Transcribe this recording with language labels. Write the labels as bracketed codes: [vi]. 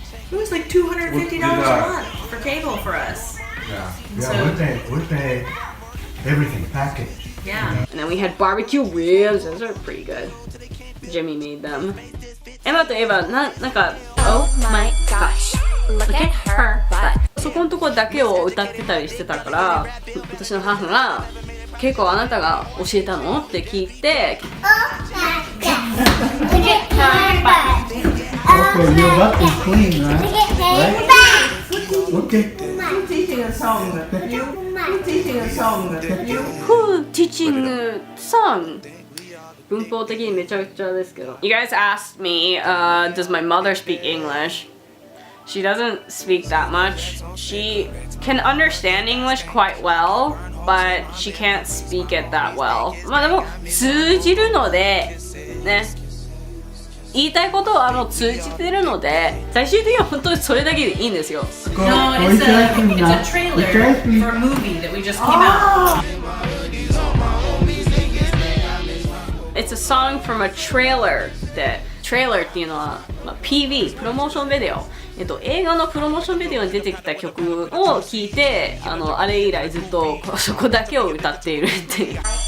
[en] It was like $250 a month for cable for us. Yeah, So- we pay everything package. Yeah. And then we had barbecue ribs, those are pretty good. Jimmy made them. [ja] エマとエヴァ、なんか、 [en] Oh my gosh, look at her butt. [ja] そこのとこだけを歌ってたりしてたから、私の母が、結構あなたが教えたのって聞いて、 [en] Look at her butt. Okay, your butt is clean, right? Look at her butt. Okay. Who's teaching a song? You? Who's teaching a song? You? Who teaching song? [ja] 文法的にめちゃくちゃですけど。 [en] You guys asked me, does my mother speak English? She doesn't speak that much. She can understand English quite well, but she can't speak it that well. [ja] まあでも通じるので、ね。言いたいことはもう通じてるので、最終的には本当にそれだけでいいんですよ。 [en] No, it's a trailer for a movie that we just came out. It's a song from a trailer [ja] で、trailer っていうのは、まあ、PV、プロモーションビデオ。映画のプロモーションビデオに出てきた曲を聴いて、あれ以来ずっとそこだけを歌っているっていう。